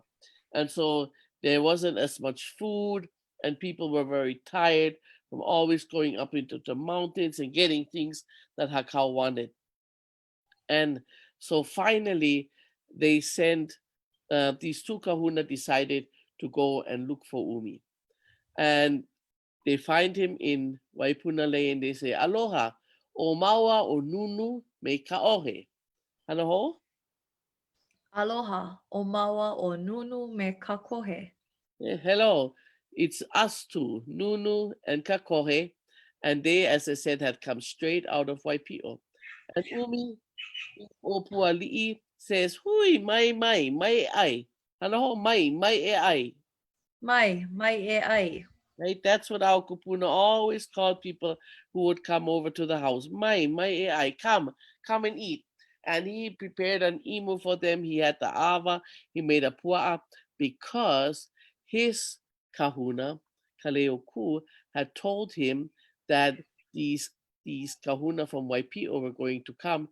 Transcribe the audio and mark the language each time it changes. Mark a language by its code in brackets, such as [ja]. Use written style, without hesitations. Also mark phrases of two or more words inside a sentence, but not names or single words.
[en] And so there wasn't as much food, and people were very tired from always going up into the mountains and getting things that Hakau wanted. And so finally, they sent these 2 kahuna decided to go and look for Umi. And they find him in Waipunalei and they say, [haw] Aloha, o maua o nunu me kaohe. Hana ho? Aloha, o maua o nunu me kakohe. [en] Hello, it's us 2, Nunu and Kakohe. And they, as I said, had come straight out of Waipio. And Umi o Puali'i says, [haw] Hui, mai ai. Hana ho, mai e ai. Mai e ai. [en] Right? That's what our kupuna always called people who would come over to the house. [haw] Mai e ai, [en] come and eat. And he prepared an imu for them. He had the ava, he made a pua'a, because his kahuna, Kaleo Ku, had told him that these kahuna from Waipio were going to come.